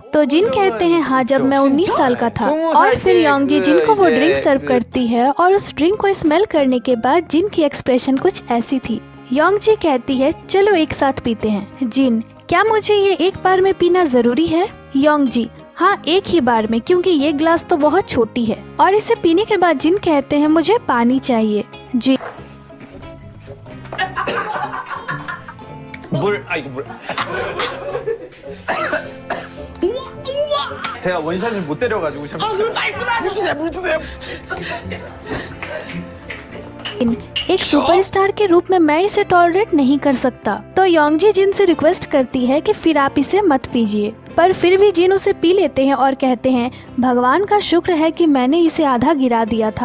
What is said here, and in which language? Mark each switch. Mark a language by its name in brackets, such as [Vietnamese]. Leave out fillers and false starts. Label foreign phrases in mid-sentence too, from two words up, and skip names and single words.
[Hindi] तो जिन कहते हैं हाँ जब मैं 19 साल का था। और फिर योंग जी जिन को वो [English] drink serve [Hindi] करती है और उस ड्रिंक को स्मेल करने के बाद जिन की एक्सप्रेशन कुछ ऐसी थी। योंग जी कहती है चलो एक साथ पीते हैं। जिन, क्या मुझे ये एक बार में पीना जरूरी है? योंग जी, हाँ एक ही बार में क्योंकि ये ग्लास तो बहुत छोटी है। और इसे पीने के बाद जिन कहते हैं मुझे पानी चाहिए। जी [Korean] 물 제가 원샷을 못 때려가지고 그럼 말씀하세요. 물 주세요. [Hindi] एक सुपरस्टार के रूप में मैं इसे टॉलरेट नहीं कर सकता। तो योंग जी जिन से रिक्वेस्ट करती है कि फिर आप इसे मत पीजिए। पर फिर भी जिन उसे पी लेते हैं और कहते हैं भगवान का शुक्र है कि मैंने इसे आधा गिरा दिया था।